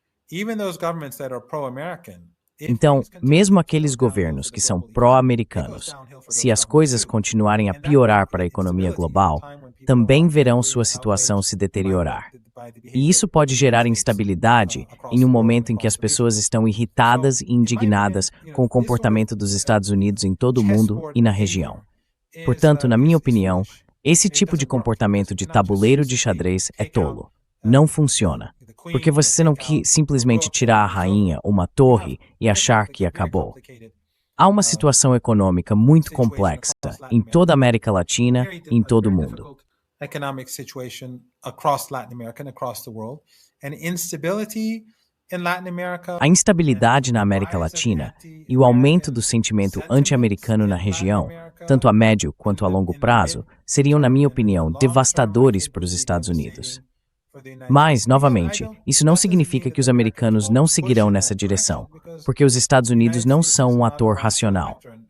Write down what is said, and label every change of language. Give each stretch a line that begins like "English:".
English: even those governments that are pro-American,
Portuguese: Então, mesmo aqueles governos que são pró-americanos, se as coisas continuarem a piorar para a economia global, também verão sua situação se deteriorar. E isso pode gerar instabilidade em um momento em que as pessoas estão irritadas e indignadas com o comportamento dos Estados Unidos em todo o mundo e na região. Portanto, na minha opinião, esse tipo de comportamento de tabuleiro de xadrez é tolo. Não funciona. Porque você não quer simplesmente tirar a rainha ou uma torre e achar que acabou. Há uma situação econômica muito complexa em toda a América Latina e em todo o mundo.
English: Economic situation across Latin America and across the world, and instability in Latin America.
Portuguese: A instabilidade na América Latina e o aumento do sentimento anti-americano na região, tanto a médio quanto a longo prazo, seriam, na minha opinião, devastadores para os Estados Unidos. Mas, novamente, isso não significa que os americanos não seguirão nessa direção, porque os Estados Unidos não são um ator racional.